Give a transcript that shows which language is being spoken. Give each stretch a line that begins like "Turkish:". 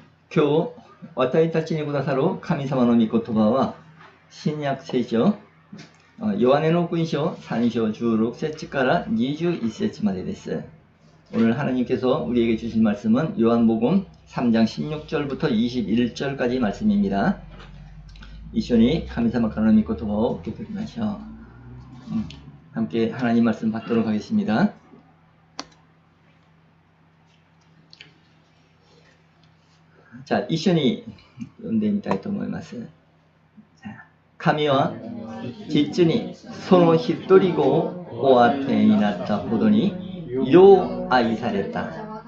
Japanese: 今日私たちにくださる神様の御言葉は新約聖書ヨハネの福音書
Korean: 3장 16절
Japanese: から21절までです。
Korean: 오늘 하나님께서 우리에게 주신 말씀은 요한복음 3장 16절부터 21절까지 말씀입니다.
Japanese: 이시온이神様からの御言葉を受け取りましょう。
Korean: 함께 하나님 말씀 받도록 하겠습니다.
Japanese: 자, 一緒に読んでみたいと思います。神は実にその一人子をお与えになったほどによう愛された。